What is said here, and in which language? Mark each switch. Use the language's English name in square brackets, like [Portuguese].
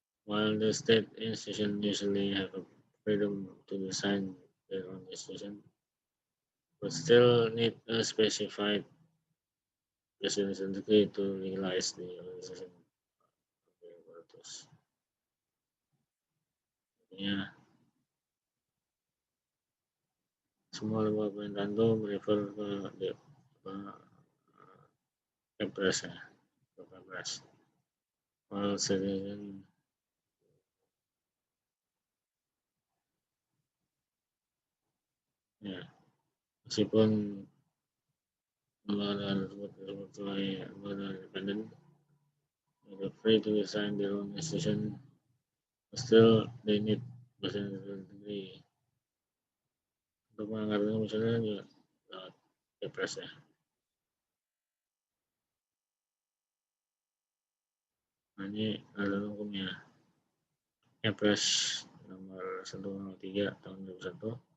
[English] While the state institutions usually have a freedom to design their own institution, but still need a specified presidential decree to legalize the organization of the apparatus. [Indonesian] Ya, semua lembaga pemerintahan itu merefer ke Kepres ya, ke Kepres. [English] While citizen ya, [Indonesian] meskipun lembaga tersebut sebagai lembaga independen, [English] they're free to design their own institution, still they need presidential decree. [Indonesian] Untuk menganggarnya misalnya juga lewat Kepres ya. Nah, ini adalah hukumnya. Kepres nomor 103 tahun 2001.